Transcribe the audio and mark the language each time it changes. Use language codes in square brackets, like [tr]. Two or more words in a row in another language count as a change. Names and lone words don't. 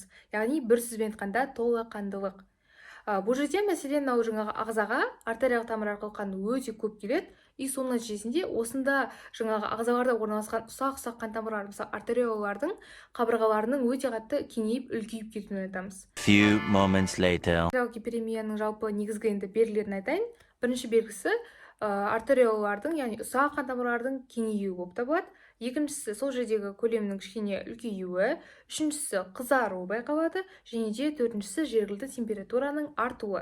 [kk] Яғни бір сөзбен айтқанда толыққандылық. Бұл жерде мәселен жаңағы ағзаға артериялық тамыр арқылы қан өте көп келеді, и соның нәтижесінде осында жаңағы ағзаларда орналасқан ұсақ қан тамырлар, мысалы артериолалардың қабырғаларының өте қатты кеңейіп, үлкейіп кетуін айтамыз. [en] Few moments later. [kk] Артериялық гиперемияның жалпы негізгі енді белгілерін айтайын. Бірінші белгісі артериолалардың, яғни ұсақ қан тамырлардың кеңеюі болып табылады. Екіншісі сол жердегі көлемнің кішкене үлкеюі, үшіншісі қызару байқалады, және де төртіншісі жергілікті температураның артуы.